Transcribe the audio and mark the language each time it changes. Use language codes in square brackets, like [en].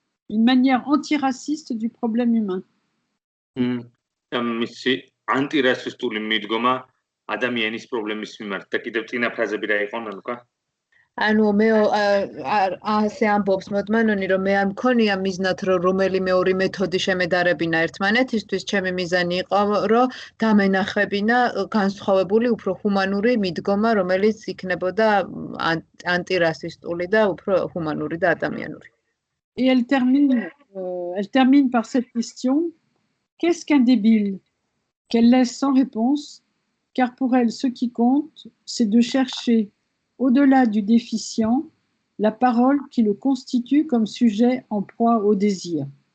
[fr] Une manière antiraciste du problème humain. [ka] მისი ანტირასისტული მიდგომა ადამიანის პრობლემის მიმართ და კიდევ წინა ფრაზები რა იყო ნანუკა? ანუ მე ასე ამბობს Maud Manoni რომ მე არ მქონია მიზნად რომ რომელიმე ორი მეთოდი შემედარებინა ერთმანეთისთვის, ჩემი მიზანი იყო რომ დამენახებინა განსხვავებული უფრო ჰუმანური მიდგომა, რომელიც იქნებოდა ანტირასისტული და უფრო ჰუმანური და ადამიანური. [fr] Et elle termine par cette question. Qu'est-ce qu'un débile? Qu'elle laisse sans réponse, car pour elle, ce qui compte, c'est de chercher, au-delà du déficient, la parole qui le constitue comme sujet en proie au désir.